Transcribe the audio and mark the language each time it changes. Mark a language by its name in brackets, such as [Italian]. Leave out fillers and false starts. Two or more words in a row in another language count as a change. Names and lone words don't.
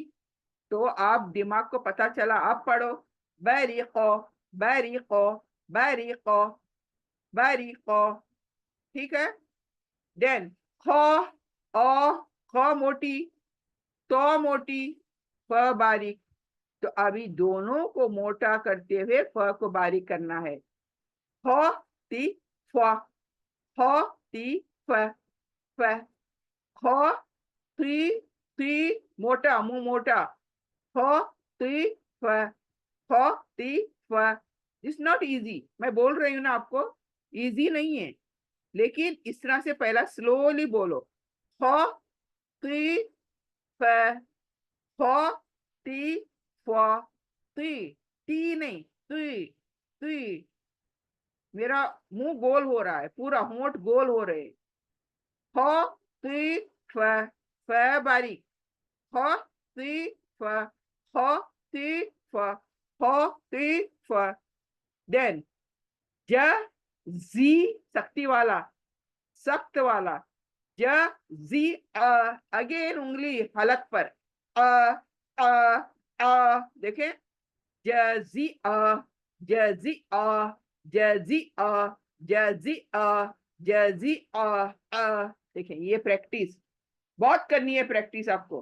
[Hindi] तो आप दिमाग को पता चला, आप पढ़ो बारीक, बारीक, बारीक, बारीक। ठीक है। देन ख, अ, ख मोटी, तो मोटी, फ बारीक। तो अभी दोनों को मोटा करते हुए फ को बारीक करना है। फ ती फ, फ ती फ, फ, ख ती ती, मोटा मुंह मोटा, फ ती फ, फ ती फ। [English] it's not easy, [Hindi] मैं बोल रही हूँ ना आपको, इजी नहीं है। लेकिन इस तरह से पहला स्लोली बोलो, फ ती फ, फ ती फ, ती, टी नहीं, तुई, तुई। मेरा मुंह गोल हो रहा है, पूरा होंठ गोल हो रहे। फ ती फ, फ बारीक, फ ती फ, फ ती फ, फ ती फ। देन ज जी, सख्ती वाला, सख्त वाला, ज जी अगेन उंगली हलक पर, अ अ देखें, जजी जजी जजी जजी जजी देखें, ये प्रैक्टिस बहुत करनी है, प्रैक्टिस आपको।